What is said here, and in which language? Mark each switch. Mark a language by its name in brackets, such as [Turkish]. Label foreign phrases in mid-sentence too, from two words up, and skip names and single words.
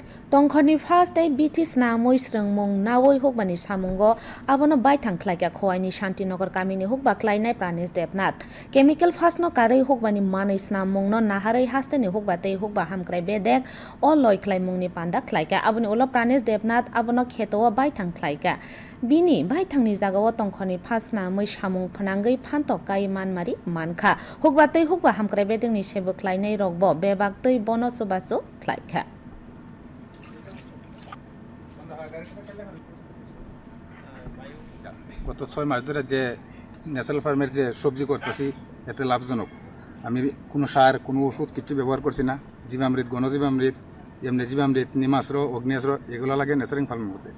[Kok Borok] tongkhani [English] first day [Kok Borok] bitis na moi srengmung nawoi hokbani samungo abono bai thangkhlaika khowaini Shantinagar kamini hokba klainai Pranesh Debnath [English] chemical first [Kok Borok] no karai hokbani manai snamung no naharai hasteni hokba tei hokba hamkrai bedek o loi klaimungni panda khlaika aboni ulo Pranesh Debnath abono khetowa bai thangkhlaika bini bai thangni jagao tongkhani first na moi samung phanangai phantok kai manmari mankha hokba tei hokba hamkrai bedekni sebo klainai rokbo bebak tei bono subasu khlaika [Bangla] গত 6 মাস ধরে যে [English] natural farm [Bangla] যে সবজি করতেছি এতে লাভজনক। আমি কোনো সার কোনো ওষুধ কিছু ব্যবহার করছি না। জীবামৃত, ঘনজীবামৃত, এমনি জীবামৃত, নিমাস্ত্র, অগ্নিয়াস্ত্র এগুলো লাগে [English] natural farm [Bangla] মধ্যে।